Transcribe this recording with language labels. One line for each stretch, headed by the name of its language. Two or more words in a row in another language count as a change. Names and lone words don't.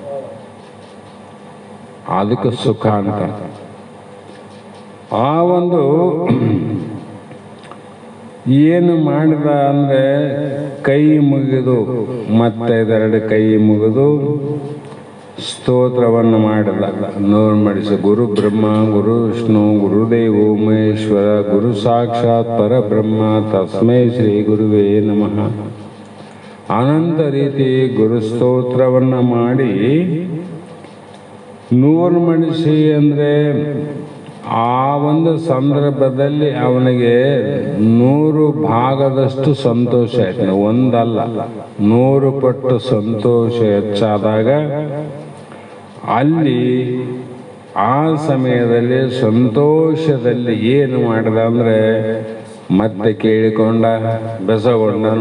Kannada: ಅದಕ್ಕೆ ಸುಖ ಅಂತ. ಆ ಒಂದು ಏನು ಮಾಡಿದ ಅಂದರೆ ಕೈ ಮುಗಿದು ಮತ್ತೆ ಇದೆರಡು ಕೈ ಮುಗಿದು ಸ್ತೋತ್ರವನ್ನು ಮಾಡಿದ. ನೋರು ಮಾಡಿಸಿ
Sanskrit: ಗುರು ಬ್ರಹ್ಮ ಗುರು ವಿಷ್ಣು ಗುರುದೇವೋ ಮಹೇಶ್ವರ ಗುರು ಸಾಕ್ಷಾತ್ ಪರಬ್ರಹ್ಮ ತಸ್ಮೈ ಶ್ರೀ ಗುರುವೇ ನಮಃ
Kannada: ಅನಂತ ರೀತಿ ಗುರು ಸ್ತೋತ್ರವನ್ನು ಮಾಡಿ ನೂರು ಮಡಿಸಿ ಅಂದರೆ ಆ ಒಂದು ಸಂದರ್ಭದಲ್ಲಿ ಅವನಿಗೆ 100 ಭಾಗದಷ್ಟು ಸಂತೋಷ ಆಯ್ತು. ಒಂದಲ್ಲ 100 ಪಟ್ಟು ಸಂತೋಷ ಹೆಚ್ಚಾದಾಗ ಅಲ್ಲಿ ಆ ಸಮಯದಲ್ಲಿ ಸಂತೋಷದಲ್ಲಿ ಏನು ಮಾಡಿದ ಅಂದರೆ ಮತ್ತೆ ಕೇಳಿಕೊಂಡ ಬೆಸಗೊಂಡನು.